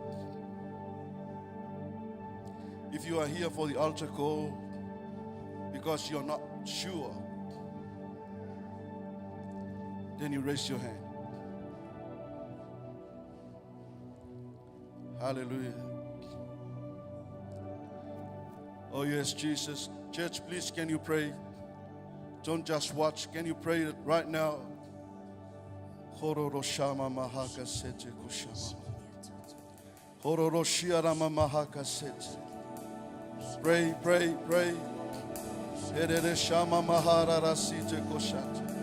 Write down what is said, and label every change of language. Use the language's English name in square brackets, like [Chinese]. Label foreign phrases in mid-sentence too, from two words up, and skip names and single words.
[English] If you are here for the altar call because you're not sure, then you raise your hand. Hallelujah. Oh, yes, Jesus. Church, please, can you pray? Don't just watch. Can you pray it right now? Hororoshama mahaka sete kushama. Hororoshiarama mahaka sete. Pray, pray, pray. Herereshama mahara rasite koshate.